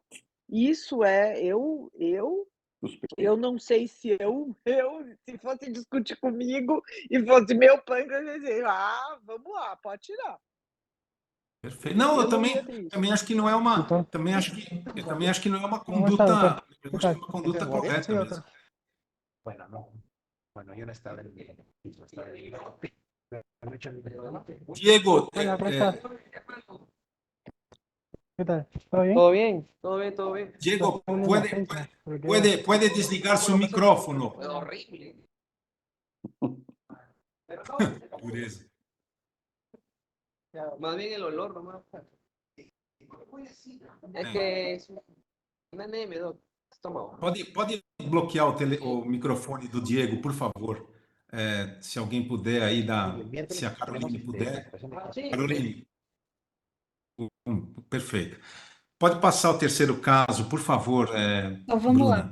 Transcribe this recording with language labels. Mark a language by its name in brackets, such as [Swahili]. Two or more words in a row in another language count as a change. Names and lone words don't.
[Portuguese] Isso eu não sei se se fosse discutir comigo e fosse meu pâncreas, eu ia dizer, vamos lá, pode tirar. Perfeito. Não, eu Eu não ia ter isso. também acho que não é uma. Então, Eu também acho que não é uma [Spanish] ¿cómo está, doctor? [Portuguese] conduta. Eu [Spanish] ¿Qué [Portuguese] acho que é [Spanish] tal? [Portuguese] uma conduta [Spanish] Sí, [Portuguese] correta mesmo. [Spanish] doctor. Diego, Hola, ¿cómo está? ¿Qué tal? ¿Todo bien? Todo bien, todo bien, todo bien. Diego, Estoy en la defensa, porque puede desligar su micrófono. Horrible. Pureza. Más bien el olor nomás. Es que es una anemia, doc. Estómago. [Portuguese] Pode bloquear o microfone do Diego, por favor. Se alguém puder aí se a Caroline puder. [Spanish] Sí. [Portuguese] Caroline. Perfeito. Pode passar o terceiro caso, por favor, Então vamos lá.